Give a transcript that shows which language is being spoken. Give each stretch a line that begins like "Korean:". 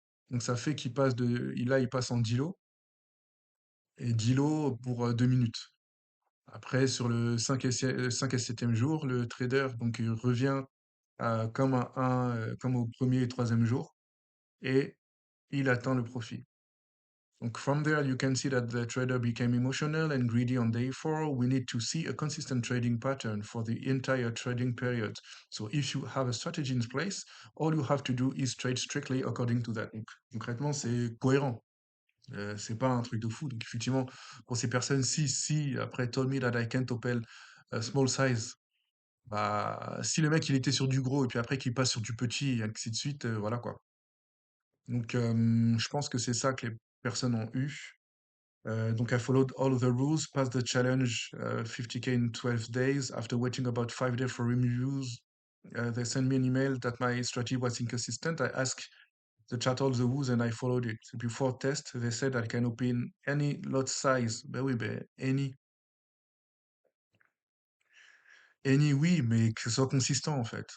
French: Donc ça fait là, il passe en 10 lots, et 10 lots pour 2 minutes. Après, sur le 5 et 7e jour, le trader donc, il revient comme au premier et troisième jour, et il atteint le profit. Donc,
English: from there, you can see that the trader became emotional and greedy on day 4. We need to see a consistent trading pattern for the entire trading period. So, if you have a strategy in place, all you have to do is trade strictly according to that.
French: Donc, concrètement, c'est cohérent. C'est pas un truc de fou. Donc, effectivement, pour ces personnes, si, après,
English: told me that I can't open a small size,
French: bah, si le mec, il était sur du gros, et puis après, qu'il passe sur du petit, et ainsi de suite, voilà quoi. Donc, je pense que c'est ça que les personnes ont eu. Donc,
English: I followed all of the rules, passed the challenge 50K in 12 days. After waiting about 5 days for reviews, they sent me an email that my strategy was inconsistent. I asked the chat all the rules and I followed it. Before test, they said I can open any lot size.
French: Ben oui, ben any oui, mais que ce soit consistant en fait.